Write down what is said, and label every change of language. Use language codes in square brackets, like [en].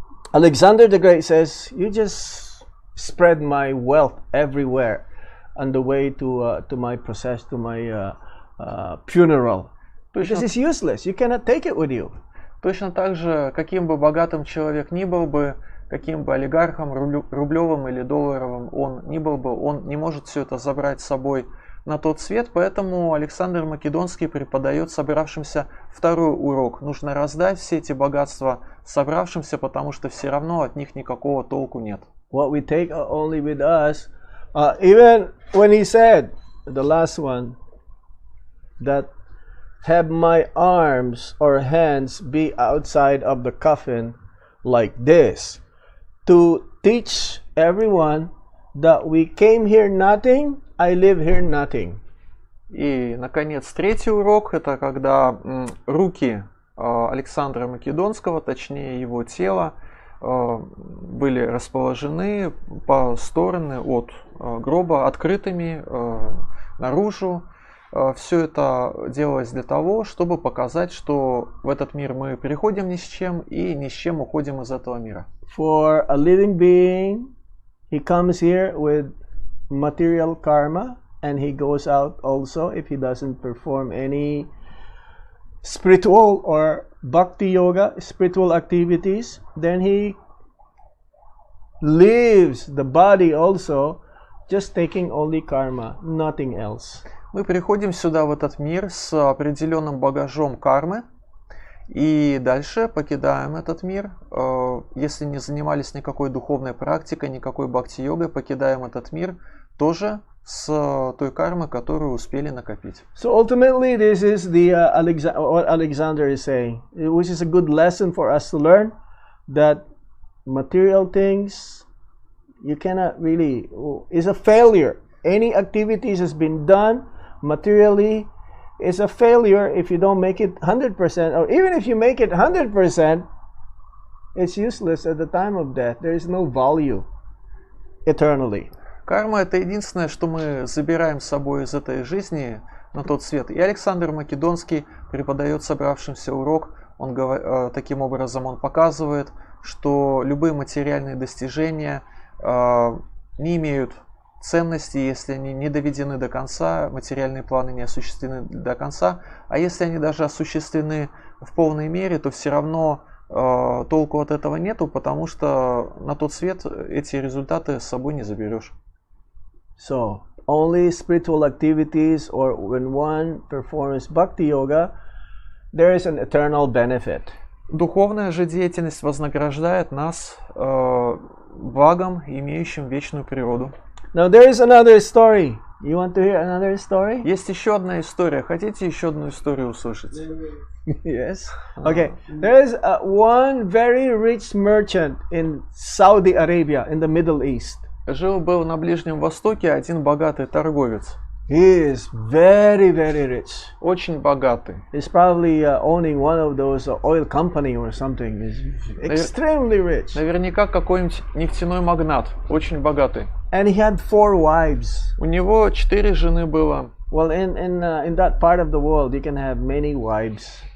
[en] Alexander the Great says, "You just spread my wealth everywhere on the way to my process, to my funeral, because it's useless. You cannot take it with you." [ru] Точно так же, каким бы богатым человек ни был бы, каким бы олигархом, рублевым или долларовым он ни был бы, он не может все это забрать с собой на тот свет, поэтому Александр Македонский преподает собравшимся второй урок. Нужно раздать все эти богатства собравшимся, потому что все равно от них никакого толку нет. [en] What we take only with us, even when he said, the last one, that have my arms or hands be outside of the coffin like this, to teach everyone that we came here nothing, I live here nothing. [ru] И, наконец, третий урок, это когда руки Александра Македонского, точнее его тело, были расположены по стороны от гроба, открытыми наружу. Все это делалось для того, чтобы показать, что в этот мир мы приходим ни с чем и ни с чем уходим из этого мира. [en] For a living being, he comes here with material karma, and he goes out also if he doesn't perform any spiritual or bhakti yoga, spiritual activities, then he leaves the body also just taking only karma, nothing else. [ru] Мы приходим сюда, в этот мир, с определенным багажом кармы, и дальше покидаем этот мир. Если не занимались никакой духовной практикой, никакой бхакти-йогой, покидаем этот мир тоже с той кармой, которую успели накопить. [en] So ultimately, this is the what Alexander is saying, which is a good lesson for us to learn, that material things you cannot really, is a failure. Any activities has been done materially is a failure if you don't make it 100%, or even if you make it 100%, it's useless at the time of death. There is no value eternally. [ru] Карма — это единственное, что мы забираем с собой из этой жизни на тот свет. И Александр Македонский преподает собравшимся урок. Таким образом он показывает, что любые материальные достижения не имеют ценности, если они не доведены до конца, материальные планы не осуществлены до конца, а если они даже осуществлены в полной мере, то все равно толку от этого нету, потому что на тот свет эти результаты с собой не заберешь. [en] So, only spiritual activities, or when one performs bhakti yoga, there is an eternal benefit. [ru] Духовная же деятельность вознаграждает нас благом, имеющим вечную природу. [en] Now there is another story. You want to hear another story? [ru] Есть еще одна история. Хотите еще одну историю услышать? [en] Yes. Okay. There is one very rich merchant in Saudi Arabia, in the Middle East. [ru] Жил-был на Ближнем Востоке один богатый торговец. [en] He is very, very rich. [ru] Очень богатый. [en] He's probably owning one of those oil company or something. He's extremely rich. [ru] Наверняка какой-нибудь нефтяной магнат. Очень богатый. [en] And he had 4 wives. [ru] У него 4 жены было. [en] Well, in that part of the world, you can have many wives.